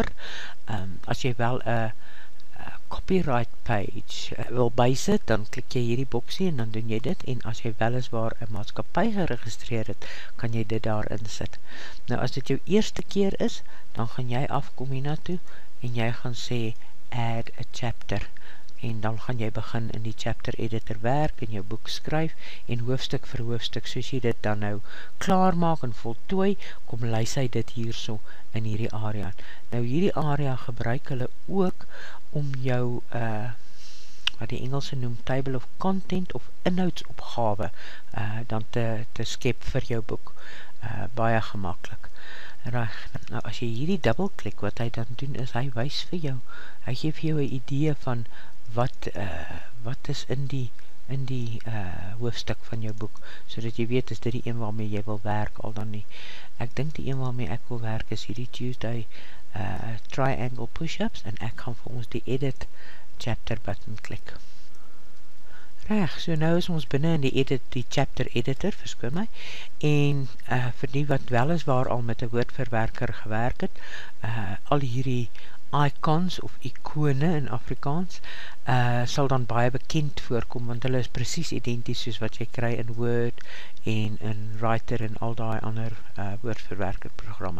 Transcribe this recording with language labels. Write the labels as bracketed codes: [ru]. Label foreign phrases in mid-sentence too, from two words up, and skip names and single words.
[af] As jy wel 'n [en] copyright page [af] wil bysit, dan klik jy hierdie boksie en dan doen jy dit, en as jy weliswaar 'n maatskappy geregistreer het, kan jy dit daar insit. Nou as dit jou eerste keer is, dan gaan jy afkom hiernatoe en jy gaan sê [en] add a chapter. [af] En dan gaan jy begin in die [en] chapter editor [af] werk en jou boek skryf en hoofstuk vir hoofstuk, soos jy dit dan nou klaar maak en voltooi, kom lys hy dit hierso in hierdie area. Nou hierdie area gebruik hulle ook om jou, wat die Engelse noem, [en] table of content [af] of inhoudsopgawe dan te skep vir jou boek. Baie gemaklik. Reg, nou as jy hierdie dubbelklik, wat hy dan doen is, hy wys vir jou, hy gee vir jou 'n idee van wat is in die hoofstuk van jou boek, sodat jy weet, is dit die een waarmee jy wil werk, al dan nie. Ek dink die een waarmee ek wil werk is hierdie [en] Tuesday triangle push-ups, [af] en ek gaan vir ons die [en] edit chapter button [af] klik. Reg, so nou is ons binne in die [en] chapter editor, [af] verskoon my, en vir die wat weliswaar al met 'n woordverwerker gewerk het, al hierdie icons of ikone in Afrikaans sal dan baie bekend voorkom, want hulle is presies identies soos wat jy kry in Word en in Writer en al daai ander woordverwerker programme.